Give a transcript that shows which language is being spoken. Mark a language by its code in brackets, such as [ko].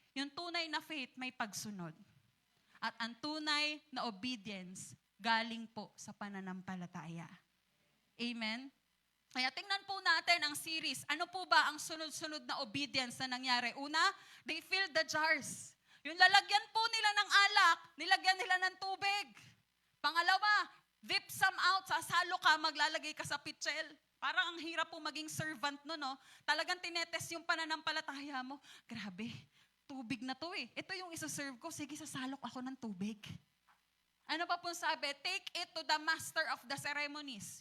[tl] Yung tunay na faith may pagsunod. At ang tunay na obedience galing po sa pananampalataya. Amen? Kaya tingnan po natin ang series. Ano po ba ang sunod-sunod na obedience na nangyari? [en] Una, they filled the jars. [tl] Yung lalagyan po nila ng alak, nilagyan nila ng tubig. Pangalawa, [en] dip some out, [tl] sasalo ka, maglalagay ka sa pitchel. Parang ang hirap po maging servant no, no? Talagang tinetest yung pananampalataya mo. Grabe, tubig na to eh. Ito yung isa-serve ko, sige sasalok ako ng tubig. Ano pa po sabi? [en] Take it to the master of the ceremonies.